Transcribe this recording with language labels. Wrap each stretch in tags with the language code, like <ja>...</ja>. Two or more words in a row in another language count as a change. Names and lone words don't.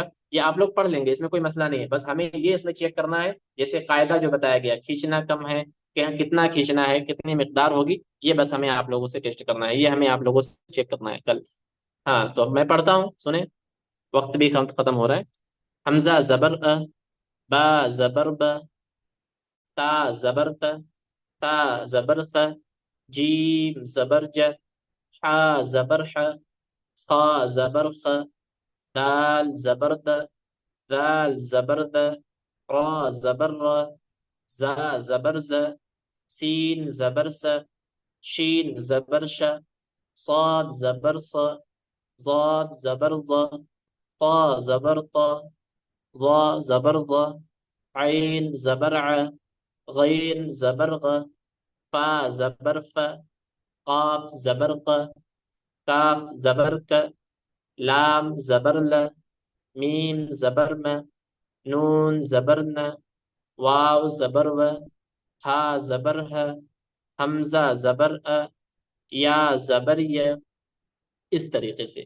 <ur>یہ آپ لوگ پڑھ لیں گے، اس میں کوئی مسئلہ نہیں ہے. بس ہمیں یہ اس میں چیک کرنا ہے جیسے قاعدہ جو بتایا گیا، کھینچنا کم ہے کہ کتنا کھینچنا ہے، کتنی مقدار ہوگی، یہ بس ہمیں آپ لوگوں سے ٹیسٹ کرنا ہے، یہ ہمیں آپ لوگوں سے چیک کرنا ہے کل. ہاں تو اب میں پڑھتا ہوں، سنیں، وقت بھی ختم ہو رہا ہے. حمزہ زبر با زبر با، تا زبر تا، تا زبر ث، جیم زبر ج، حا زبر ح، خا زبر خ، دال زبر د، ذال زبر د، را زبر را، زا زبر ز، سین زبر س، شین زبر ش، صاد زبر ص، ضاد زبر ض، طا زبر طا، ضا زبر ضا، عین زبر ع، غین زبر غ، فا زبر ف، قاف زبر ق، کاف زبر ک، لام زبر ل، میم زبر م، نون زبر ن، واو زبر و، ہا زبر ہ، حمزہ زبر ا، یا زبر ی، اس طریقے سے.</ur>